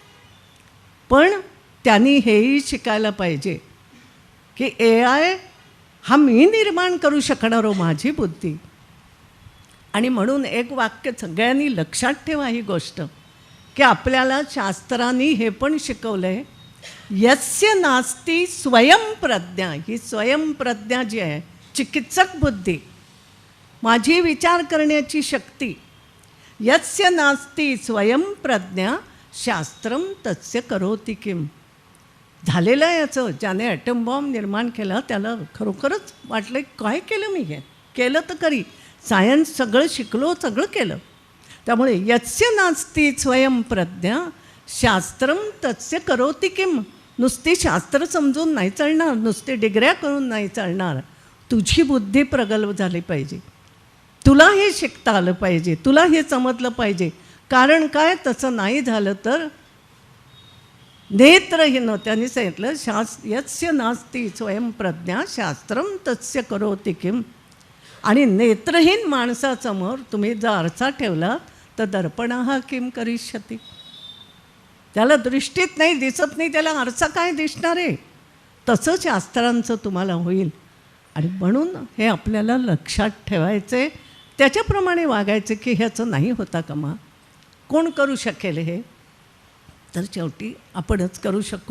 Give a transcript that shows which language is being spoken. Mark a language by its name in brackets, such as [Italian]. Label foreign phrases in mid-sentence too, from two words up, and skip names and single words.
[Marathi] पण त्यांनी हेही शिकायला पाहिजे की AI हा मी निर्माण करू शकणारो माझी बुद्धी. आणि म्हणून एक वाक्य सगळ्यांनी लक्षात ठेवा ही गोष्ट की आपल्याला शास्त्रांनी हे पण शिकवलं आहे, [Sanskrit] यस्य नास्ती स्वयंप्रज्ञा. [Marathi] ही स्वयंप्रज्ञा जी आहे, चिकित्सक बुद्धी, माझी विचार करण्याची शक्ती, [Sanskrit] यस्य नास्ती स्वयंप्रज्ञा शास्त्रम तस्य करोति किम. [Marathi] झालेलं आहे याचं. ज्याने ॲटम बॉम्ब निर्माण केला त्याला खरोखरच वाटलं काय केलं मी, हे केलं तर करी, सायन्स सगळं शिकलो, सगळं केलं. त्यामुळे [Sanskrit] यस्य नास्ती स्वयंप्रज्ञा शास्त्रम तस्य करोति किम. [Marathi] नुसती शास्त्र समजून नाही चालणार, नुसते डिग्र्या करून नाही चालणार. तुझी बुद्धी प्रगल्भ झाली पाहिजे, तुला हे शिकता आलं पाहिजे, तुला हे समजलं पाहिजे. कारण काय, तसं नाही झालं तर नेत्रहीन, त्यांनी सांगितलं [Sanskrit] यस्य नास्ती स्वयंप्रज्ञा शास्त्रम तस्य करोति किम. [Marathi] आणि नेत्रहीन माणसासमोर तुम्ही जर आरसा ठेवला तर [Sanskrit] दर्पणः किम करिष्यति. [Marathi] त्याला दृष्टीत नाही, दिसत नाही, त्याला आरसा काय दिसणार आहे. तसं शास्त्रांचं तुम्हाला होईल. आणि म्हणून हे आपल्याला लक्षात ठेवायचे, त्याच्याप्रमाणे वागायचे की ह्याचं नाही होता कामा. कोण करू शकेल हे, तर शेवटी आपणच करू शकू.